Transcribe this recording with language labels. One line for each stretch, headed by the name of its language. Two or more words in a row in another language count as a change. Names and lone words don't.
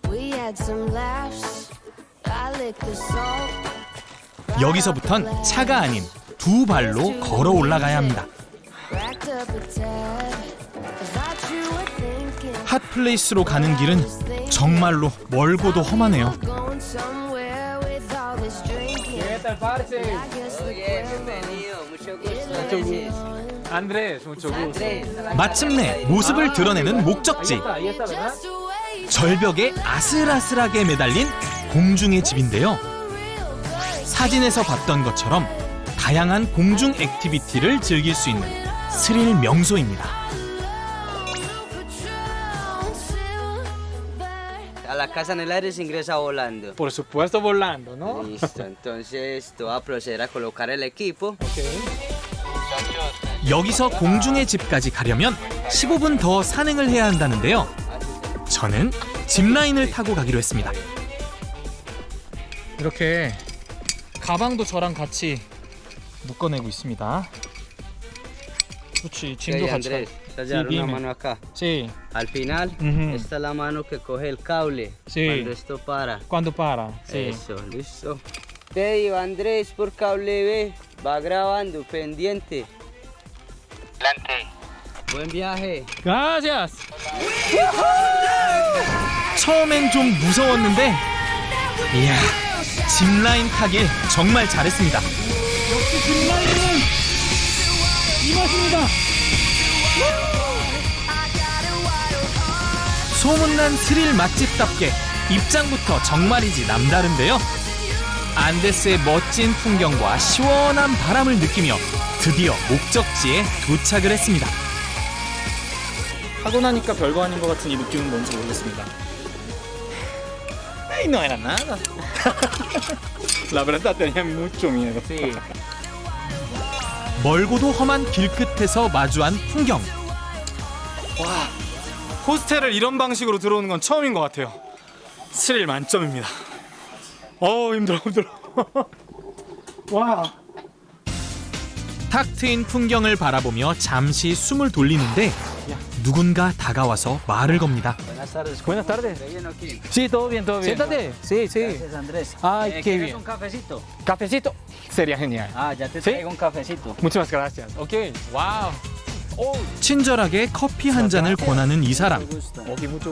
Korean: 여기서부턴 차가 아닌 두 발로 걸어 올라가야 합니다. 핫플레이스로 가는 길은 정말로 멀고도 험하네요.
Spanish: Andrés, mucho gusto.
Korean: 마침내 모습을 드러내는 목적지. 절벽에 아슬아슬하게 매달린 공중의 집인데요. 사진에서 봤던 것처럼 다양한 공중 액티비티를 즐길 수 있는 스릴 명소입니다.
Spanish: A la casa en el aire se ingresa volando. Por supuesto volando, ¿no? Listo, entonces te voy a proceder a colocar el equipo.
Korean: 여기서 공중의 집까지 가려면 15분 더 산행을 해야 한다는데요. 저는 짚라인을 타고 가기로 했습니다. 이렇게 가방도 저랑 같이 묶어내고 있습니다. 그렇지, Ok, 짐도 같이.
Spanish: Andrés, te vas a dar una mano acá. Sí. Al final, Ujú. esta es la mano que coge el cable Sí. cuando esto para. Cuando para. Sí. Eso, listo. Te digo, Andrés, por cable B, va grabando, pendiente. Buen viaje. Gracias.
Korean: 처음엔 좀 무서웠는데 이야, 짚라인 타길 정말 잘했습니다. 짚라인은 이 맛입니다. 소문난 스릴 맛집답게 입장부터 정말이지 남다른데요. 안데스의 멋진 풍경과 시원한 바람을 느끼며 드디어 목적지에 도착을 했습니다. 하고 나니까 별거 아닌 것 같은 이 느낌은 뭔지 모르겠습니다.
Spanish: Ay, no era nada. La verdad tenía mucho miedo. Sí.
Korean: 멀고도 험한 길끝에서 마주한 풍경. 와, 호스텔을 이런 방식으로 들어오는 건 처음인 것 같아요. 스릴 만점입니다. 힘들어. 와. 탁 트인 풍경을 바라보며 잠시 숨을 돌리는데 누군가 다가와서 말을 겁니다.
Spanish: Buenas tardes. ¿Bien aquí? Sí, todo bien, todo bien. Siéntate. Sí, sí. Gracias, Andrés. Ay, qué ¿Quieres bien. un cafecito? Cafecito sería genial. Ya te ¿Sí? traigo un cafecito. Muchas gracias.
English: Okay. Wow.
Korean: 친절하게 커피 한 잔을 권하는 이 사람, 여기 mucho